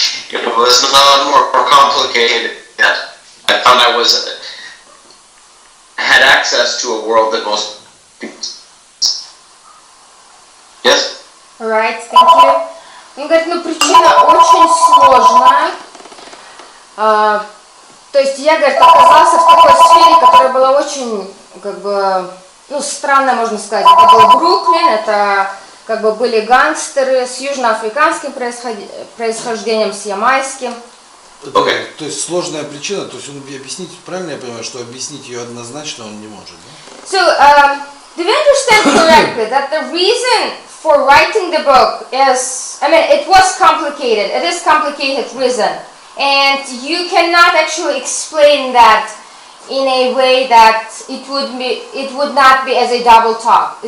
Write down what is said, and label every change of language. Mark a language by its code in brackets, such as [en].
[en] It was not more complicated than that. I found I had access to a world that most people. Yes? Alright, thank you. [ru] Он говорит, ну причина очень сложная. То есть я, говорит, оказался в такой сфере, которая была очень, как бы, ну, странная, можно сказать. Это был Бруклин, это как бы были гангстеры с южноафриканским происхождением, с ямайским. [en] Okay. [ru] То есть сложная причина, то есть он объяснить, правильно я понимаю, что объяснить ее однозначно он не может, да? [en] So, do you understand correctly that the reason for writing the book is, I mean, it was complicated. It is complicated reason. And you cannot actually explain that in a way that it would not be as a double talk.